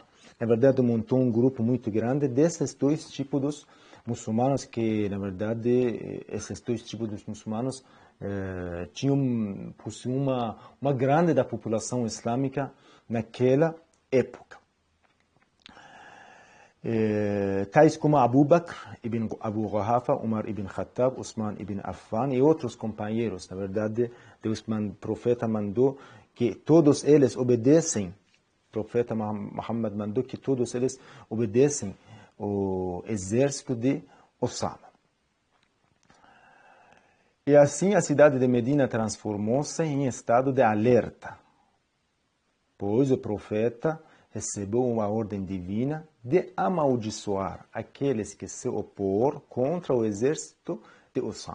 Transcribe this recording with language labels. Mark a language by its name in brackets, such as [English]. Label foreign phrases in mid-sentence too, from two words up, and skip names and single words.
[Portuguese] Na verdade, montou um grupo muito grande desses dois tipos dos muçulmanos, que, na verdade, esses dois tipos dos muçulmanos possuíam uma grande da população islâmica naquela época. Tais como Abu Bakr ibn Abu Quhafa, Umar ibn Khattab, Usman ibn Affan e outros companheiros. Na verdade, o profeta mandou que todos eles obedecem, o profeta Muhammad mandou que todos eles obedecem o exército de Osama. E assim a cidade de Medina transformou-se em estado de alerta, pois o profeta recebeu uma ordem divina de amaldiçoar aqueles que se opor contra o exército de Osama.